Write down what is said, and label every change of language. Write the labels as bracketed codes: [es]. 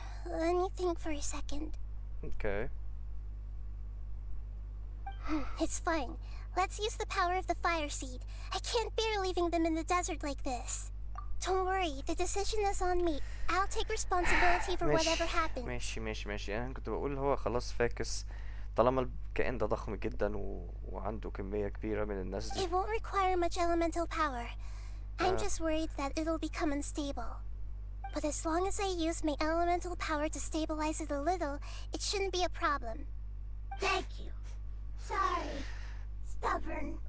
[en] Let me think for a second. Okay. It's fine. Let's use the power of the fire seed. I can't bear leaving them in the desert like this. Don't worry, the decision is on me. I'll take responsibility for whatever happens. [ar] ماشي انا كنت بقول هو خلاص فاكس طالما الكائن ده ضخم جدا وعنده كمية كبيرة من الناس دي. [en] It won't require much elemental power. I'm just worried that it'll become unstable. But as long as I use my elemental power to stabilize it a little, it shouldn't be a problem. Thank you. Sorry. Stubborn.